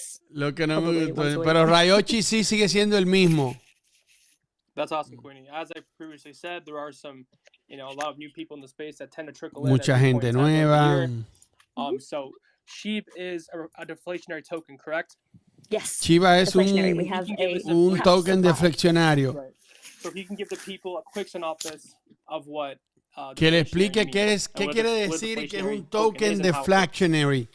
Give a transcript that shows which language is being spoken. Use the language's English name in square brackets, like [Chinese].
[Spanish] Lo que no me gustó. Pero Ryoshi sí sigue siendo el mismo. [English] That's awesome, Queenie. As I previously said, there are some, a lot of new people in the space that tend to trickle in. [Spanish] Mucha gente nueva. [English] So SHIB is a deflationary token, correct? Yes. [Spanish] Shiba es un token deflacionario. [English] Right. So if you can give the people a quick synopsis of what [Spanish] que le explique qué quiere decir y que es un token deflationary.